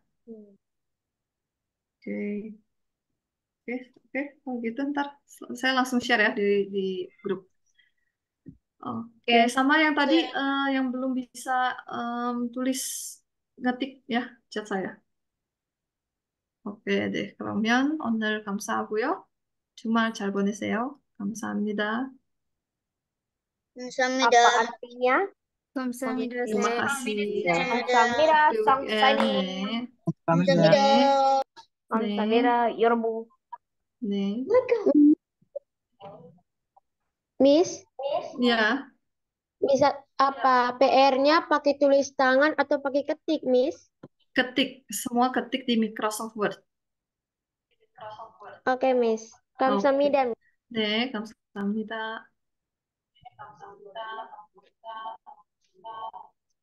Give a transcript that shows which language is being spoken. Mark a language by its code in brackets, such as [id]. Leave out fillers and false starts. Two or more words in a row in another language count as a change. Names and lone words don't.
[id] Oke. Oke, oke. Kalau gitu ntar saya langsung share ya di grup. Oke, sama yang tadi yang belum bisa tulis ngetik ya chat saya. [ko] 오케이, 네. 그러면 오늘 감사하고요. 주말 잘 보내세요. 감사합니다. 감사합니다. [id] Apa artinya? [ko] 감사합니다, [id] terima [ko] 쌤. [id] kasih. [ko] Kamsahamnida, [en] Happy weekend. samsani. [ko] 네. 감사합니다. 감사합니다, 여러분. 네. [id] Miss, Ya, bisa apa PR-nya pakai tulis tangan atau pakai ketik, Miss? ketik. Semua ketik di Microsoft Word. Oke, Miss. [ko] 감사합니다. 네, 감사합니다.